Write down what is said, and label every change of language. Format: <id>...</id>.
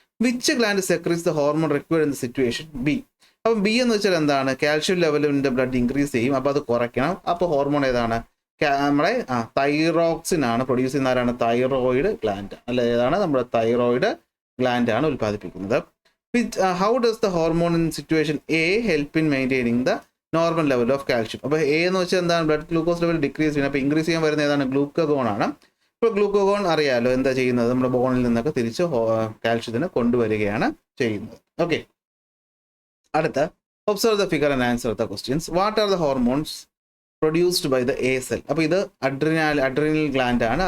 <en>Which gland secretes the hormone required in the situation? B.</en> <ml>അപ്പം B എന്ന് വെച്ചാൽ എന്താണ്? Calcium level</ml> <en>in the blood</en> <ml>increase ചെയ്യും, അപ്പോൾ അത് കുറയ്ക്കണം. അപ്പോൾ ഹോർമോൺ ഏതാണ്? നമ്മുടെ തൈറോക്സിൻ ആണ്. പ്രൊഡ്യൂസ് ചെയ്യുന്ന ആരാണ്? തൈറോയിഡ് ഗ്ലാൻഡ് അല്ലെ, ഏതാണ്? നമ്മുടെ തൈറോയിഡ് ഗ്ലാൻഡ് ആണ് ഉൽപ്പാദിപ്പിക്കുന്നത്.</ml> <en>How does the hormone in situation A help in maintaining the normal level of calcium?</en> <ml>അപ്പോൾ എ എന്ന് വെച്ചാൽ എന്താണ്? ബ്ലഡ് ഗ്ലൂക്കോസ് ലെവൽ ഡിക്രീസ് ചെയ്യണം. അപ്പോൾ ഇൻക്രീസ് ചെയ്യാൻ വരുന്ന ഏതാണ്? ഗ്ലൂക്കഗോൺ ആണ്. ഇപ്പോൾ ഗ്ലൂക്കഗോൺ അറിയാമല്ലോ എന്താ ചെയ്യുന്നത്? നമ്മുടെ ബോണിൽ നിന്നൊക്കെ തിരിച്ച് കാൽഷ്യത്തിനെ കൊണ്ടുവരികയാണ് ചെയ്യുന്നത്.</ml> <en>okay,</en> <ml>അടുത്ത.</ml> <en>Observe the figure and answer the questions. What are the hormones produced by the a cell?</en> <ml>അപ്പോൾ ഇത് അഡ്രിനൽ ഗ്ലാൻഡ് ആണ്.</ml>